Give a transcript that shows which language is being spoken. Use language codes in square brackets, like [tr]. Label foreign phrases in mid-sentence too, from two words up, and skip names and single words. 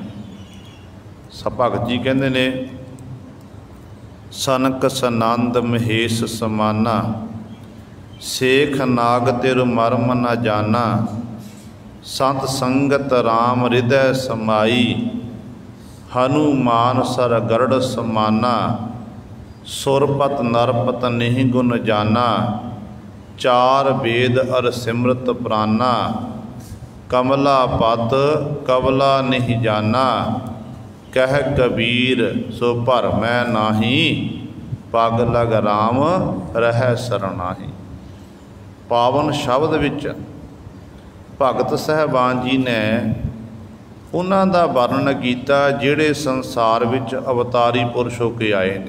[pa] ਭਗਤ ਜੀ ਕਹਿੰਦੇ ਨੇ [hi] सनक सनंद महेश समाना, सेख नाग तिर मरम न जाना, संत संगत राम हिरदै समाई, हनुमान सर गरुड़ समाना, सुरपत नरपत नहीं गुण जाना, चार वेद अर सिमरत प्राना, कमला पत कवला नहीं जाना, कह कबीर सो भर मैं नाही, पग लग राम रह सरनाही। [pa] ਪਾਵਨ ਸ਼ਬਦ ਵਿਚ ਭਗਤ ਸਾਹਬਾਨ ਜੀ ਨੇ ਉਨ੍ਹਾਂ ਦਾ ਵਰਣਨ ਕੀਤਾ ਜਿਹੜੇ ਸੰਸਾਰ ਵਿਚ ਅਵਤਾਰੀ ਪੁਰਸ਼ ਹੋ ਕੇ ਆਏ ਨੇ।